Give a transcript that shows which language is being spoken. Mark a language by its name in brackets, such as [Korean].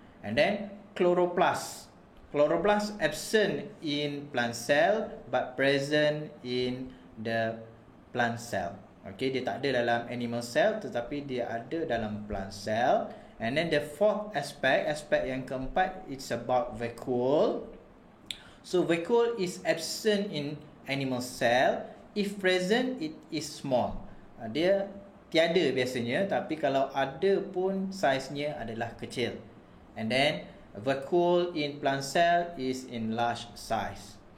[English] And then chloroplast absent in plant cell but present in the plant cell. [Malay] Okay, dia tak ada dalam animal cell tetapi dia ada dalam plant cell. [English] And then the fourth aspect [Malay] yang keempat, [English] it's about vacuole. So vacuole is absent in animal cell. If present, it is small. [Malay] Dia tiada biasanya, tapi kalau ada pun saiznya adalah kecil. [English] And then vacuole in plant cell is in large size.